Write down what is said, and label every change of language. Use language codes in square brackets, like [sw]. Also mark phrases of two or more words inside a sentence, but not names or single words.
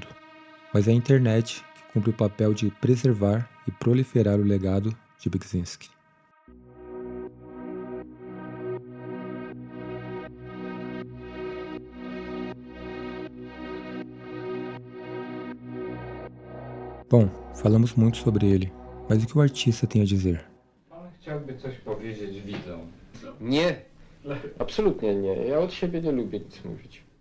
[pt] Mas é a internet que cumpre o papel de preservar e proliferar o legado de Beksinski. Bom, falamos muito sobre ele, mas o que o artista tem a dizer? [pl] On chciałby coś powiedzieć widzom. Nie, absolutnie nie. Ja od siebie nie lubię nic mówić.